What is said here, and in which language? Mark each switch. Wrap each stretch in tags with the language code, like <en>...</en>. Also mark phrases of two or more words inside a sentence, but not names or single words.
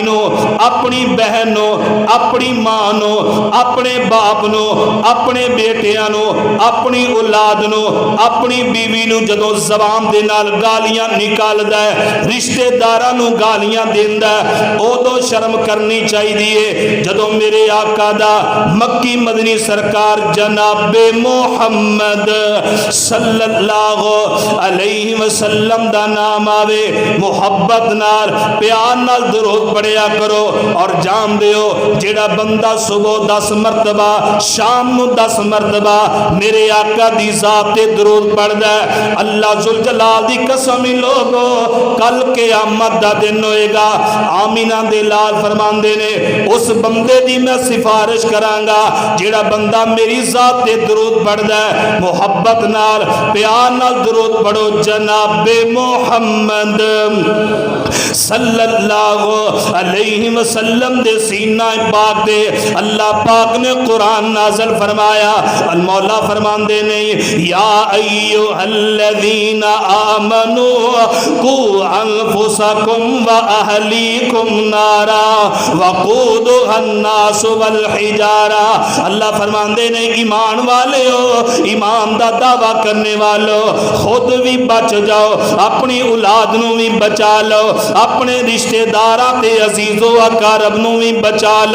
<pa>نوں، اپنی بہن نوں، اپنی ماں نوں، اپنے باپ نوں، اپنے بیٹیاں نوں، اپنی اولاد نوں، اپنی بیوی نوں جدوں زبان دے نال گالیاں نکالدا ہے، رشتہ داراں نوں گالیاں دیندا ہے، اودوں شرم کرنی چاہیے جدوں میرے آقا دا مکی مدنی سرکار جناب محمد</pa> <ar>صلى الله عليه وسلم</ar> <pa>دا نام آوے. محبت نال، پیار نال درود پڑھیا کرو. اور جان دیو جیہڑا بندہ صبح 10 مرتبہ، شام نوں 10 مرتبہ میرے آقا دی ذات تے درود پڑھدا ہے، اللہ جل جلال دی قسم ہی لوگو کل قیامت دا دن ہوئے گا. آمنہ دے لال فرماندے نے، اس بندے دی میں سفارش کراں گا جیہڑا بندہ میری ذات تے درود پڑھدا ہے. محبت نال، پیار نال درود پڑھو جناب محمد</pa> <ar>صلى الله عليه وسلم</ar> <pa>دے سینہ پاک دے اللہ پاک نے قرآن نازل فرمایا. المولا فرماندے نے,</pa> <ar>يا أيها الذين آمنوا قوا أنفسكم وأهليكم نارا وقودها الناس والحجارة.</ar> <pa>اللہ فرماندے نے، ایمان والے ہو، ایمان دا دعویٰ کرنے والوں، خود بھی بچ جاؤ، اپنی اولاد نوں بھی بچا لو، اپنے رشتہ داراں تے عزیز و اقارب نوں بھی بچا لو.</pa>